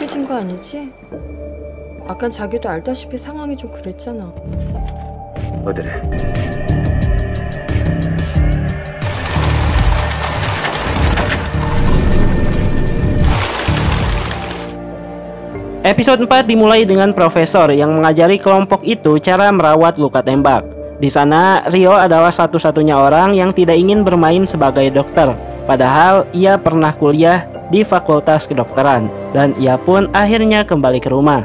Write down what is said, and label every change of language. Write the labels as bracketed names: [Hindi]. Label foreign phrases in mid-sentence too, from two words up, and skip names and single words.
[Korean] 거 아니지? 아깐 자기도 알다시피 상황이 좀 그랬잖아. 어디래? [Indonesian] Episode 4 dimulai dengan profesor yang mengajari kelompok itu cara merawat luka tembak. Di sana, Rio adalah satu-satunya orang yang tidak ingin bermain sebagai dokter, padahal ia pernah kuliah di Fakultas Kedokteran, dan ia pun akhirnya kembali ke rumah.